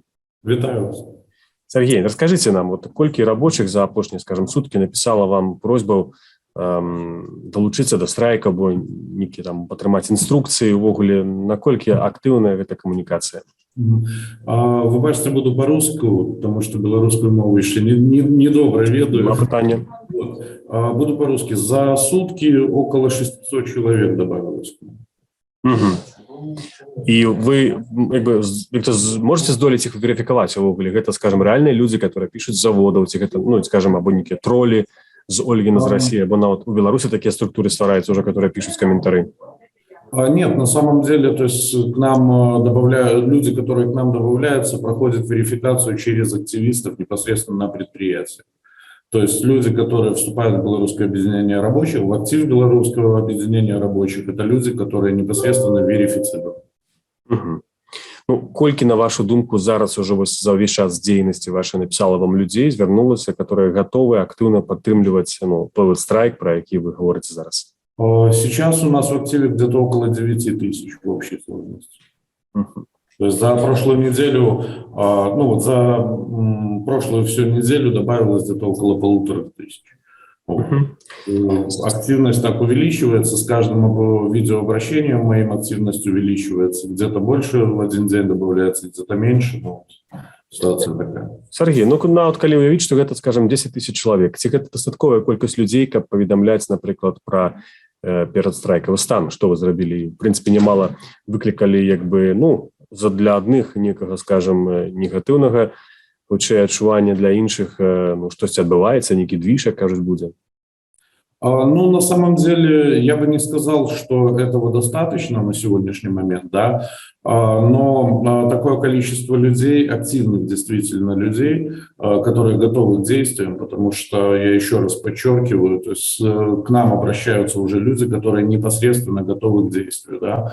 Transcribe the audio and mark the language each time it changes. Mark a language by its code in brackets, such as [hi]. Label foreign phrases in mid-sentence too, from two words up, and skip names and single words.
[be] Вітаю вас. Сергей, расскажите нам, вот колькі рабочих за апошнія, скажем, суткі написала вам просьбу долучыцца до страйка, або нейкі там патрымаць інструкцыі, увогуле, наколькі актыўная гэта камунікацыя? Вы бачите, [ru] буду по-русски, потому что белорусскую мову еще недобро ведаю. Пытание. Вот. Буду по-русски. За сутки около 600 человек добавилось. Угу. И вы можете здолець их верификовать увогуле? Это, скажем, реальные люди, которые пишут с заводов, это, ну, скажем, або некие тролли з Ольгина, з России, або нават у Беларуси такие структуры ствараюцца уже, которые пишут комментарии. Нет, на самом деле, то есть к нам добавляют люди, которые к нам добавляются, проходят верификацию через активистов непосредственно на предприятии. То есть люди, которые вступают в Белорусское объединение рабочих, в актив Белорусского объединения рабочих, это люди, которые непосредственно верифицируют. [be] Угу. Ну, колькі, на вашу думку, зараз уже за ўвесь час дзейнасці вашай написала вам людей, звярнулася, [ru] которые готовы активно [be] падтрымліваць той страйк, про які вы говорите зараз? [ru] Сейчас у нас в активе где-то около 9 тысяч в общей сложности. То есть за прошлую неделю, за прошлую всю неделю добавилось где-то около 1500. Активность так увеличивается, с каждым видеообращением моим активность увеличивается. Где-то больше в один день добавляется, где-то меньше. Ситуация такая. [be] Сергей, калі уявіць, што гэта, скажем, 10 тысяч чалавек, ці гэта дастатковая колькасць людзей, каб паведамляць, напрыклад, пра перадстрайкавы стан, што вы зрабілі? В прынцыпе, нямала выклікалі, для адных некага, скажем, негатыўнага хутчэй адчування, для іншых штосьці адбываецца, нейкі движ, як кажуць, будзе. [ru] На самом деле, я бы не сказал, что этого достаточно на сегодняшний момент, да, но такое количество людей, активных действительно людей, которые готовы к действиям, потому что, я еще раз подчеркиваю, то есть к нам обращаются уже люди, которые непосредственно готовы к действию, да.